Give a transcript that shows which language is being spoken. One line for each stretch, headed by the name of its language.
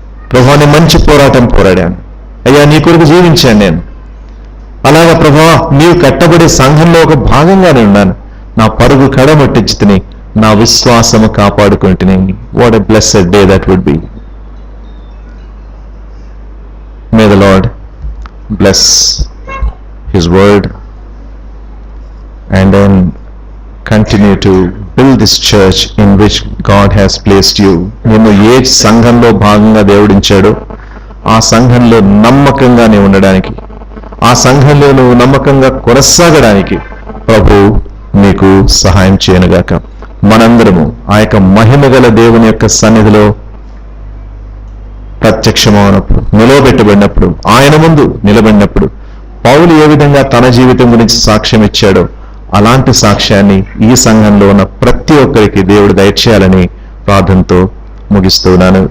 Telugu: ప్రభువా, నేను మంచి పోరాటం పోరాడాను. అయ్యా, నీ కొరకు జీవించాను నేను. అలాగా ప్రభువా, నీవు కట్టబడే సంఘంలో ఒక భాగంగానే ఉన్నాను. నా పరుగు కడమట్టించుకుని నా విశ్వాసము కాపాడుకుంటుని.
English: What a blessed day that would be. May the Lord bless his word and then continue to build this church in which God has placed you.
Telugu: నిన్ను ఏ సంఘంలో భాగంగా దేవుడించాడో ఆ సంఘంలో నమ్మకంగా నీవు ఉండడానికి, ఆ సంఘంలో నువ్వు నమ్మకంగా కొనసాగడానికి ప్రభు నీకు సహాయం చేయనుగాక. మనందరము ఆ యొక్క మహిమగల దేవుని యొక్క సన్నిధిలో ప్రత్యక్షమైనప్పుడు, నిలవబెట్టబడినప్పుడు, ఆయన ముందు నిలబడినప్పుడు పౌలు ఏ విధంగా తన జీవితం గురించి సాక్ష్యం ఇచ్చాడో అలాంటి సాక్ష్యాన్ని ఈ సంఘంలో ఉన్న ప్రతి ఒక్కరికి దేవుడు దయచేయాలని ప్రార్థనతో ముగిస్తున్నాను.